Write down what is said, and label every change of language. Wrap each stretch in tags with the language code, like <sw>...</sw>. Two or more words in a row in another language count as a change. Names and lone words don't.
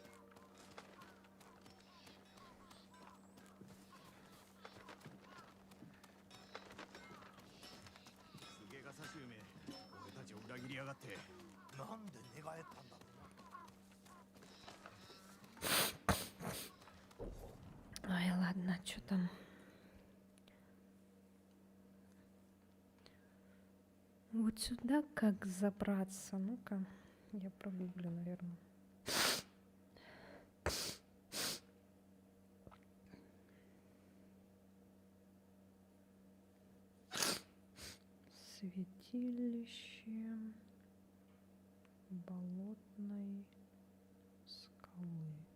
<ja>菅笠衆め、俺たちを裏切りやがって。なんで寝返ったんだろうな。</ja> <ru>Ай, ладно, что там? Вот сюда как забраться? Ну-ка, я прогуглю, наверное. Святилище болотной скалы.</ru>